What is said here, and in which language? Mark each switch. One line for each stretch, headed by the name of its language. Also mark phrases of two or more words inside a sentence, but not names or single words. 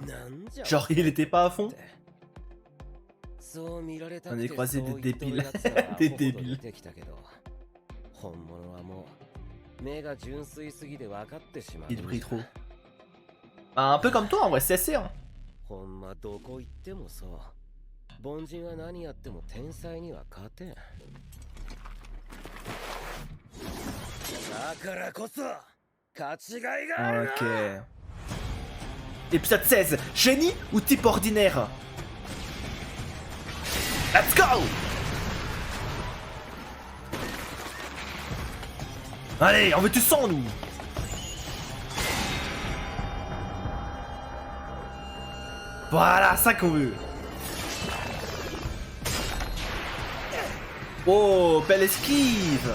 French: Genre, il était pas à fond. On est croisé des débiles. Des débiles. Il brille trop. Ah, un peu comme toi en vrai, c'est hein.
Japanese: ほんまどこ行ってもそう凡人は何やっても天才には勝てんだからこそ勝ちがいがあるな
French: Ok. Épisode 16. Génie ou type ordinaire?
English: Let's go!
French: Allez, on veut du sang nous! Voilà, ça qu'on veut! Oh, belle esquive!